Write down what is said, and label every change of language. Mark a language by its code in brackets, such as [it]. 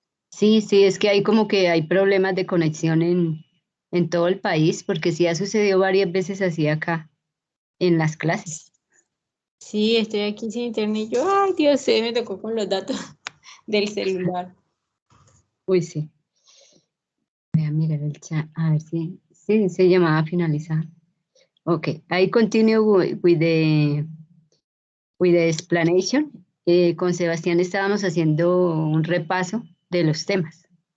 [es] Sí, sí, es que hay como que hay problemas de conexión en todo el país, porque sí ha sucedido varias veces así acá, en las clases. Sí, estoy aquí sin internet. Yo, ay, Dios, me tocó con los datos del celular. Uy, sí. Voy a mirar el chat, a ver si, sí, se llamaba finalizar. [en] Ok, I continue with the explanation. [es] Con Sebastián estábamos haciendo un repaso de los temas.